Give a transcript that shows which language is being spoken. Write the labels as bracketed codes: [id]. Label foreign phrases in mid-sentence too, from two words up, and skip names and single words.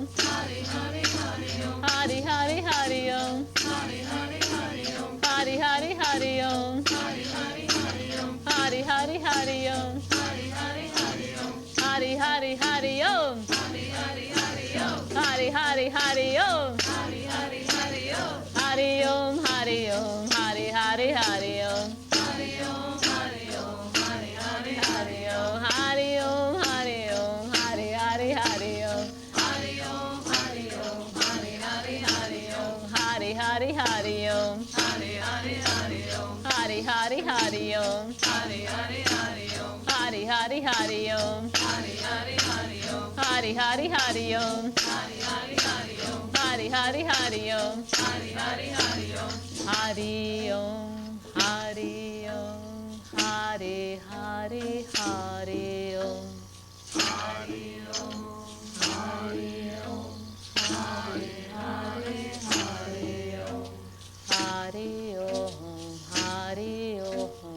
[sa] Hari Hari Hari Om. Hari Hari Hari Om. Hari Hari Hari Om. Hari Hari Hari Om. Hari Hari Hari Om. Hari Hari Hari Om. Hari Hari Hari Om. Hari Hari Hari Om. Hari Hari Hari Om. Hari Hari Hari Om. Hari Hari Hari Om. Hari Om Hari Om. Hari Hari Hari Om. Hari Om Hari Om. Hari Hari Hari Om. Hari Om Hari Om. Hari Hari Hari Om. Hari Om Hari Om. Hari Hari Hari Om. Hari Hari Hari Om. Hari Hari Hari Om. Hari Hari Hari Om. Hari Hari Hari Om. Hari Hari Hari Om. Hari Hari Hari Om. Hari Hari Hari Om. Hari Hari Hari Om. Hari Hari Hari Om. Hari Hari Hari Om. Hari Om. Hari Om. Hari Hari Hari Om. Hari Om. Hari Om. Hari Hari Hari Om. Hari Om. Hari Om.